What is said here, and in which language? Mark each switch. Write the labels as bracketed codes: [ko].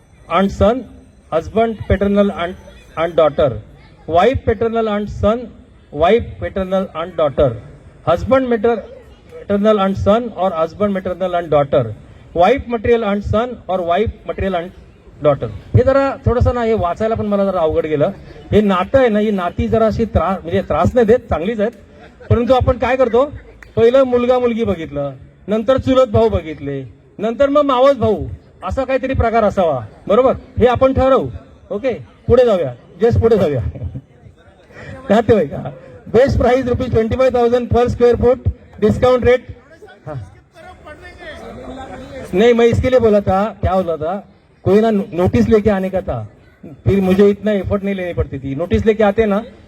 [en] aunt son, husband paternal aunt daughter, wife paternal aunt son, wife paternal aunt daughter, husband maternal aunt son or husband maternal aunt daughter, wife material aunt son or wife material aunt daughter. [mr] हे जरा थोडंसं ना हे वाचायला पण मला जरा अवघड गेलं. हे नातं आहे ना, ही नाती जरा अशी म्हणजे त्रास नाही देत, चांगलीच आहेत. परंतु आपण काय करतो, पहिलं मुलगा मुलगी बघितलं, नंतर चुलत भाऊ बघितले, नंतर मग मावस भाऊ, असा काहीतरी प्रकार असावा. बरोबर, हे आपण ठरवू. ओके, पुढे जाऊया, जस्ट पुढे जाऊया. नातेवाईक, बेस्ट प्राइस ₹25,000 पर स्क्वायर फुट, डिस्काउंट रेट. [hi] नहीं, मैं इसके लिए बोला था, क्या बोला था, कोई ना नोटिस लेके आने का था, फिर मुझे इतना एफर्ट नहीं लेनी पड़ती थी. नोटिस लेके आते ना.